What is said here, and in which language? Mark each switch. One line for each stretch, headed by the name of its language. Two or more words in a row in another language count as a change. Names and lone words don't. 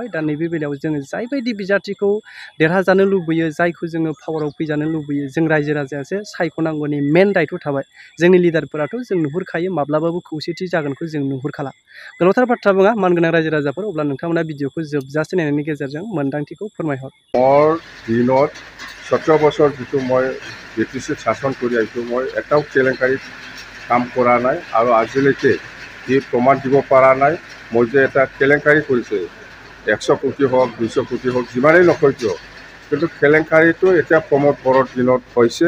Bodo: दा नैबे बेलायाव जोङो जायबायदि बिजाथिखौ देरहाजानो लुबैयो, जायखौ जोङो पावाराव फैजानो लुबैयो, जों रायजो राजायासो सायख'नांगौनि मेन दायथ' थाबाय। जोंनि लिडारफोराथ' जों नुहुरखायो माब्लाबाबो खौसेथि जागोनखौ जों नुहुरखाला। गोलावथार बाथ्रा बुङा, मानगोनां रायजो राजाफोर, अब्ला नोंथांमोना भिडिअखौ जोबजासे नायनायनि गेजेरजों मोन्दांथिखौ फोरमायहर।
Assamese: মোৰ দিনত 17 বছৰ যিটো মই বিটিচিত শাসন কৰি আহিছোঁ, মই এটাও কেলেংকাৰী কাম কৰা নাই আৰু আজিলৈকে যি প্ৰমাণ দিব পৰা নাই মই যে এটা কেলেংকাৰী কৰিছে। 100 কোটি হওক, 200 কোটি হওক, যিমানেই নকয় কিয়, কিন্তু কেলেংকাৰীটো এতিয়া প্ৰমোদ বড়োৰ দিনত হৈছে।